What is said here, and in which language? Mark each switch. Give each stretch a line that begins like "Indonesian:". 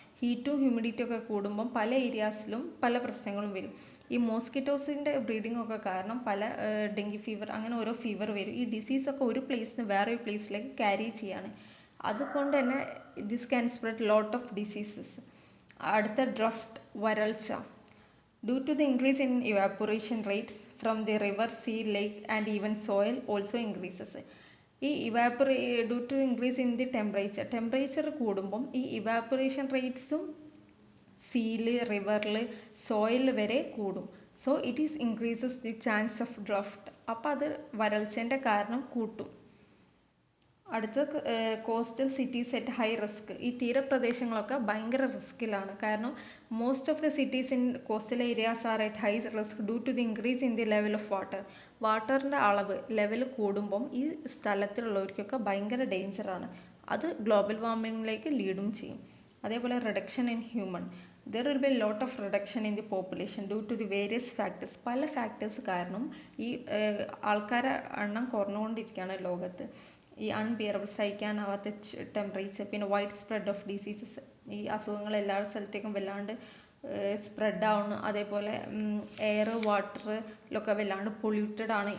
Malayalam: ഹീറ്റും humidity ഒക്കെ കൂടുമ്പം പല ഏരിയാസിലും പല പ്രശ്നങ്ങളും വരും. ഈ മോസ്കിറ്റോസിൻ്റെ ബ്രീഡിംഗ് ഒക്കെ കാരണം പല ഡെങ്കി ഫീവർ അങ്ങനെ ഓരോ ഫീവർ വരും. ഈ ഡിസീസ് ഒക്കെ ഒരു പ്ലേസിൽ നിന്ന് വേറൊരു പ്ലേസിലേക്ക് ക്യാരി ചെയ്യാണ്. അതുകൊണ്ട് തന്നെ
English: This can spread lot of diseases.
Malayalam: അടുത്ത ഡ്രഫ്റ്റ്, വരൾച്ച.
English: Due to the increase in evaporation rates from the river, sea, lake and even soil also increases.
Malayalam: ഈ
English: due to increase in the temperature
Malayalam: കൂടുമ്പം ഈ ഇവാപ്പറേഷൻ റേറ്റ്സും സീയിൽ, റിവറിൽ, സോയിൽ വരെ കൂടും.
English: So it is increases the chance of drought.
Malayalam: അപ്പം അത് വരൾച്ചേൻ്റെ കാരണം കൂട്ടും.
English: അടുത്ത coastal cities at high risk.
Malayalam: ഈ തീരപ്രദേശങ്ങളൊക്കെ ഭയങ്കര റിസ്കിലാണ്.
English: കാരണം most of the cities in coastal areas are at high risk due to the increase in the level of water.
Malayalam: വാട്ടറിൻ്റെ level കൂടുമ്പം ഈ സ്ഥലത്തുള്ളവർക്കൊക്കെ ഭയങ്കര ഡേഞ്ചറാണ്. അത് ഗ്ലോബൽ വാർമിങ്ങിലേക്ക് ലീഡും ചെയ്യും. അതേപോലെ reduction in human.
English: There will be a lot of reduction in the population due to the various factors.
Malayalam: പല factors കാരണം ഈ ആൾക്കാരെ എണ്ണം കുറഞ്ഞുകൊണ്ടിരിക്കുകയാണ് ലോകത്ത്. ഈ അൺബിയറബിൾ, സഹിക്കാനാവാത്ത ടെമ്പറേച്ചർ, പിന്നെ വൈഡ് സ്പ്രെഡ് ഓഫ് ഡിസീസസ്. ഈ അസുഖങ്ങൾ എല്ലാ സ്ഥലത്തേക്കും വല്ലാണ്ട് സ്പ്രെഡ് ആവുന്നു. അതേപോലെ എയർ, വാട്ടറിലൊക്കെ വല്ലാണ്ട് പൊല്യൂട്ടഡ് ആണ്.